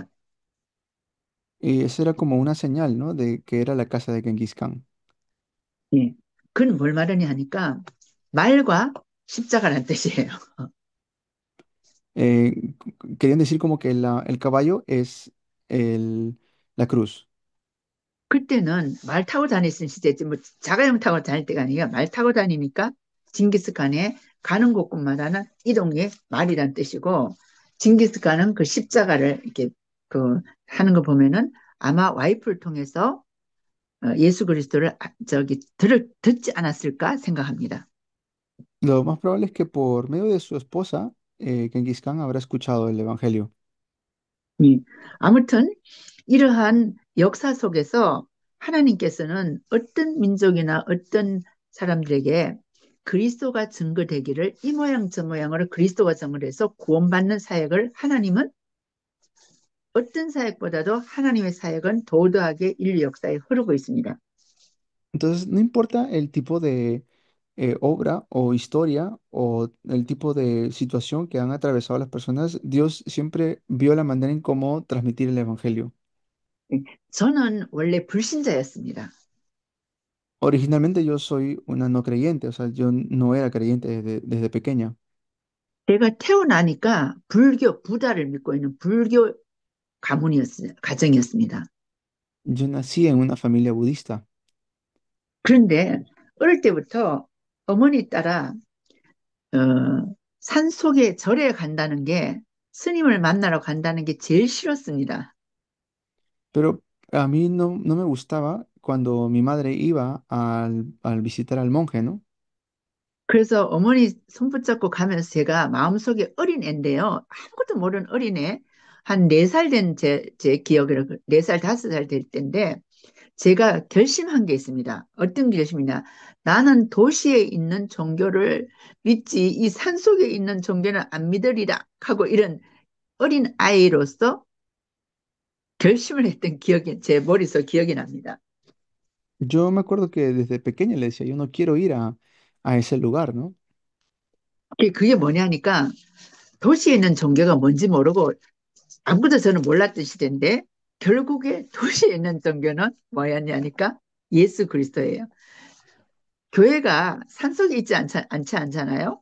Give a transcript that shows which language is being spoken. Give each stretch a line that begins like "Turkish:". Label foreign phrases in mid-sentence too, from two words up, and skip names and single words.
Spanish: Y esa era como una señal, ¿no? De que era la casa de Genghis Khan.
Korean: 예. 그는 뭘 말하냐 하니까 말과 십자가라는 뜻이에요.
Spanish: Querían decir como que el caballo es la cruz.
Korean: 그때는 말 타고 다녔을 시대지 뭐 자가용 타고 다닐 때가 아니라 말 타고 다니니까 징기스칸의 가는 곳곳마다는 이동의 말이란 뜻이고 징기스칸은 그 십자가를 이렇게 그 하는 거 보면은 아마 와이프를 통해서 예수 그리스도를 듣지 않았을까 생각합니다.
Spanish: Lo más probable es que por medio de su esposa, Genghis Khan habrá escuchado el evangelio.
Korean: 아무튼 이러한 역사 속에서 하나님께서는 어떤 민족이나 어떤 사람들에게 그리스도가 증거되기를 이 모양 저 모양으로 그리스도가 증거해서 구원받는 사역을 하나님은 어떤 사역보다도 하나님의 사역은 도도하게 인류 역사에 흐르고 있습니다.
Spanish: Entonces, no importa el tipo de obra o historia o el tipo de situación que han atravesado las personas, Dios siempre vio la manera en cómo transmitir el evangelio.
Korean: 저는 원래 불신자였습니다.
Spanish: Originalmente yo soy una no creyente, o sea, yo no era creyente desde pequeña.
Korean: 제가 태어나니까 부다를 믿고 있는 불교 가정이었습니다.
Spanish: Yo nací en una familia budista.
Korean: 그런데 어릴 때부터 어머니 따라 산 속에 절에 간다는 게 스님을 만나러 간다는 게 제일 싫었습니다.
Spanish: Pero a mí no me gustaba cuando mi madre iba al visitar al monje, ¿no?
Korean: 그래서 어머니 손 붙잡고 가면서 제가 마음속에 어린 애인데요. 아무것도 모르는 어린애. 한 4살 된 제 기억으로, 4살, 5살 될 때인데, 제가 결심한 게 있습니다. 어떤 결심이냐? 나는 도시에 있는 종교를 믿지 이 산속에 있는 종교는 안 믿으리라 하고 이런 어린 아이로서 결심을 했던 기억이 제 머릿속 기억이 납니다.
Spanish: Yo me acuerdo que desde pequeña le decía, yo no quiero ir a ese lugar, ¿no?
Korean: 그게 뭐냐니까 도시에 있는 종교가 뭔지 모르고 아무도 저는 몰랐던 시대인데 결국에 도시에 있는 종교는 뭐였냐니까 예수 그리스도예요. 교회가 산속에 있지 않지 않잖아요.